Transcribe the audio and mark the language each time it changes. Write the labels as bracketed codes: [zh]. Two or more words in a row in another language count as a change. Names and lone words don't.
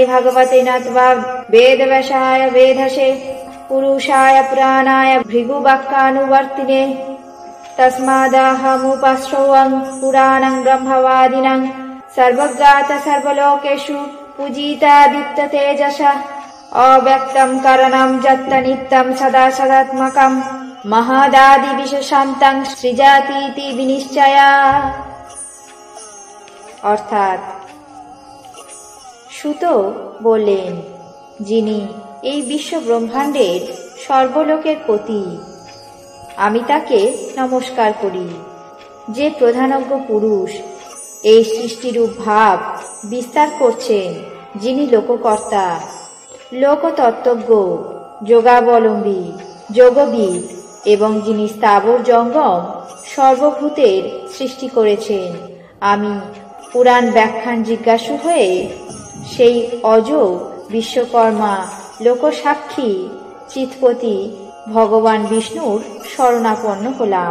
[sa] ভগবতে নত্वा বেদব্যাসায় বেধসে পুরুষায় পুরাণায় ভৃগুবাক্যানুবর্তিনে তস্মাদহমুপশ্রवं পুরাণং ব্রহ্মবাদিনাং সর্বজ্ঞাত সর্বলোকেষু পূজিতাদিত্য তেজসা অব্যক্তং কারণং যত্ত নিত্যং সদা সদাত্মকং মহদাদি বিশেষান্তং সৃজাতীতি বিনিশ্চয়া। [bn] অর্থাৎ সুত বললেন, যিনি এই বিশ্ব ব্রহ্মাণ্ডের সর্বলোকের পতি, আমি তাকে নমস্কার করি। যে প্রধানজ্ঞ পুরুষ এই সৃষ্টিরূপ ভাব বিস্তার করছেন, যিনি লোককর্তা, লোকতত্ত্বজ্ঞ, যোগাবলম্বী, যোগবিদ এবং যিনি স্থাবর জঙ্গম সর্বভূতের সৃষ্টি করেছেন, আমি পুরাণ ব্যাখ্যান জিজ্ঞাসু হয়ে সেই অজ বিশ্বকর্মা লোকসাক্ষী চিৎপতি ভগবান বিষ্ণুর শরণাপন্ন হলাম।